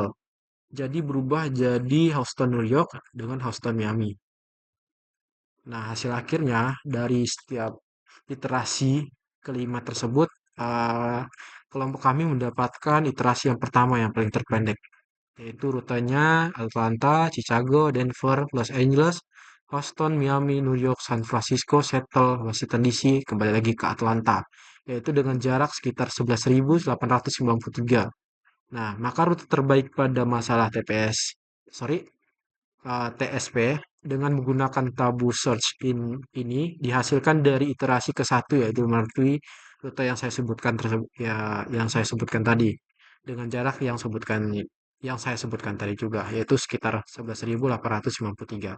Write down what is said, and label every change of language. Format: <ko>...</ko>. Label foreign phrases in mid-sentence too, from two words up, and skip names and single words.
<id>Jadi berubah jadi Houston, New York dengan Houston, Miami. Nah, hasil akhirnya dari setiap iterasi kelima tersebut, eh, kelompok kami mendapatkan iterasi yang pertama yang paling terpendek, yaitu rutenya Atlanta, Chicago, Denver, Los Angeles, Houston, Miami, New York, San Francisco, Seattle, Washington DC, kembali lagi ke Atlanta, yaitu dengan jarak sekitar 11.893. Nah, maka rute terbaik pada masalah TSP dengan menggunakan</id> <en>tabu search</en> <id>ini dihasilkan dari iterasi ke satu yaitu melalui rute yang saya sebutkan tersebut ya yang saya sebutkan tadi dengan jarak yang saya sebutkan tadi juga yaitu sekitar 11.893.</id>